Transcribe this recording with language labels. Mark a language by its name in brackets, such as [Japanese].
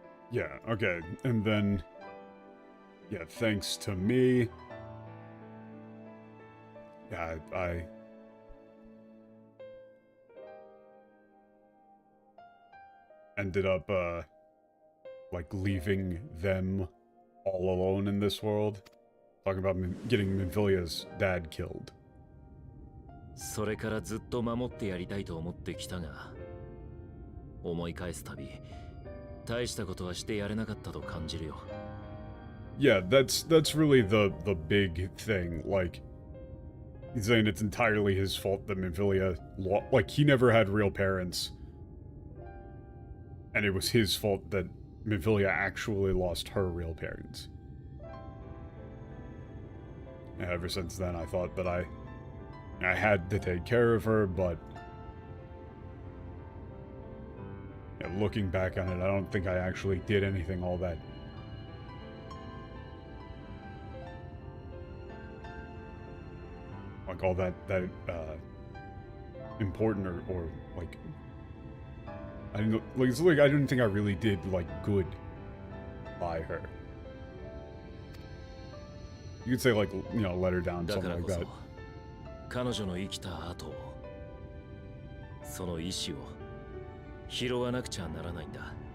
[English] Yeah, okay, and then, yeah, thanks to me, yeah, I ended up, like, leaving them all alone in this world. Talking about getting Minfilia's dad killed. [Japanese] それからずっと守ってやりたいと思ってきたが、思い返すたび、大したことはしてやれなかったと感じるよ。 [English] Yeah, that's really the big thing. Like, he's saying it's entirely his fault that Minfilia like, he never had real parents. And it was his fault that Minfilia actually lost her real parents. And ever since then, I thought that I had to take care of her, but yeah, looking back on it, I don't think I actually did anything all that like all that important or like I didn't like it's like I didn't think I really did like good by her. You could say like, you know, let her down, something like that. [Japanese] 彼女の生きた後、その意志を拾わなくちゃならないんだ。